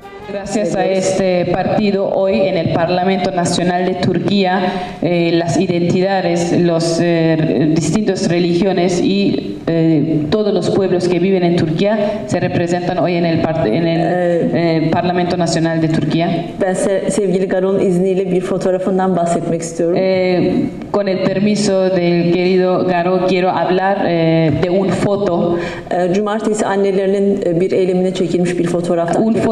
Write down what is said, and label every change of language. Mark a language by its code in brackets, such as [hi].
[es] Gracias a este partido hoy en el Parlamento Nacional de Turquía, las identidades, las distintas religiones y todos los pueblos que viven en Turquía se representan hoy en el Parlamento Nacional de Turquía. [tr] Ben sevgili Garo'nun izniyle bir fotoğrafından bahsetmek istiyorum. [es] Con el permiso del querido Garo quiero hablar de un foto. [tr] Cumartesi annelerinin bir eylemine çekilmiş bir fotoğraftan.